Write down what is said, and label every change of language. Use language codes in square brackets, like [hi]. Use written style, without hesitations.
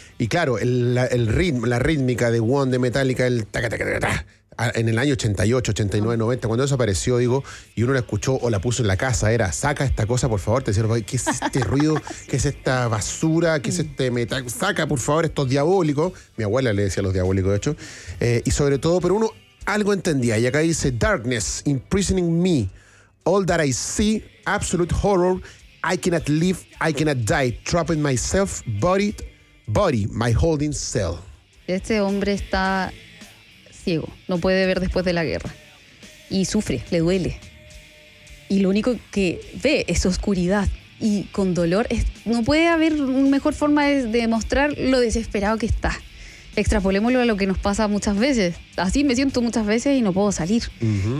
[es] Y claro, el ritmo, la rítmica de One, de Metallica, el ta-ta-ta-ta-ta, en el año 88, 89, 90, cuando eso apareció, digo, y uno la escuchó o la puso en la casa, era, saca esta cosa, por favor, te decía, ¿qué es este ruido? ¿Qué es esta basura? ¿Qué es este metal? Saca, por favor, esto es diabólico. Mi abuela le decía a los diabólicos, de hecho. Y sobre todo, pero uno algo entendía. Y acá dice, [en] darkness imprisoning me. All that I see, absolute horror, I cannot live, I cannot die, trapping myself, body, my holding cell. [es] Este hombre está ciego, no puede ver después de la guerra. Y sufre, le duele. y lo único que ve es oscuridad y con dolor, no puede haber mejor forma de mostrar lo desesperado que está. Extrapolémoslo a lo que nos pasa muchas veces. Así me siento muchas veces y no puedo salir. Uh-huh.